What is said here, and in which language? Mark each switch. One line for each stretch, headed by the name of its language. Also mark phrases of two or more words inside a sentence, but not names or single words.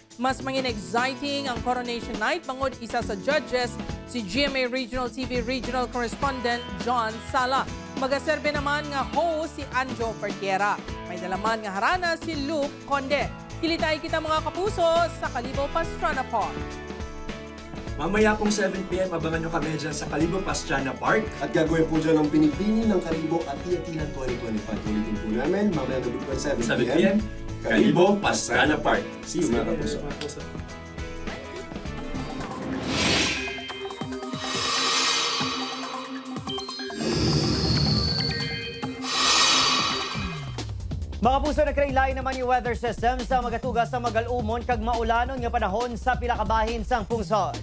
Hiligaynon: Mas mangin exciting ang coronation night bangod isa sa judges si GMA Regional TV Regional Correspondent John Sala. Magaserbe naman nga host si Anjo Pertiera. May dalaman nga harana si Luke Conde. Kilitay kita mga kapuso sa Kalibo, Pastrana Park.
Filipino: Mamaya pong 7 p.m. abangan nyo kami dyan sa Kalibo, Pastrana Park. At gagawin po dyan ang pinipini ng Kalibo Ati-Atian 2025. Ulitin po namin, mamaya gabi po 7 p.m. Kalibo, Pastrana Park.
English: See you
Filipino: mga kapuso.
Hiligaynon: Mga puso, nagkailain naman yung
English: weather system
Hiligaynon: sa magatugas sa magalumon kag maulanon nga panahon sa pilakabahin sang pungsod.